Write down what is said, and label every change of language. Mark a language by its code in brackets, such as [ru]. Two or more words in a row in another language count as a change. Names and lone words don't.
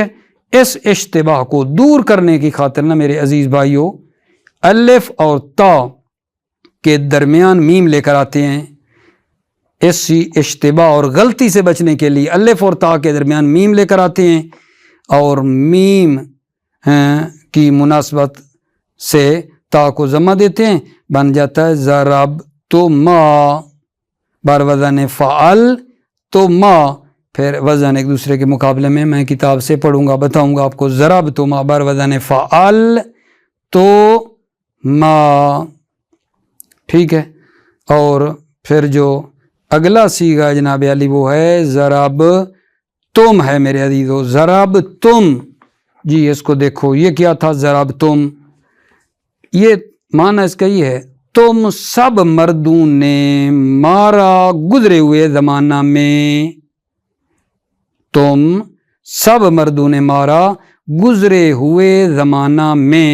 [ur] اس اشتباہ کو دور کرنے کی خاطر نا میرے عزیز بھائیوں، الف اور تا کے درمیان میم لے کر آتے ہیں۔ اس اشتباہ اور غلطی سے بچنے کے لیے الف اور تا کے درمیان میم لے کر آتے ہیں، اور میم کی مناسبت سے تا کو ضمہ دیتے ہیں، بن جاتا ہے ضربتما، بر وزن فعل تو ما، پھر وزن ایک دوسرے کے مقابلے میں کتاب سے پڑھوں گا، بتاؤں گا آپ کو۔ ضربتما بر وزن فعل تو ما، ٹھیک ہے۔ اور پھر جو اگلا صیغہ جناب علی وہ ہے ضرب تم ہے میرے عزیزو، ضرب تم، جی اس کو دیکھو یہ کیا تھا، ضرب تم، یہ معنی اس کا یہ ہے تم سب مردوں نے مارا گزرے ہوئے زمانہ میں، تم سب مردوں نے مارا گزرے ہوئے زمانہ میں۔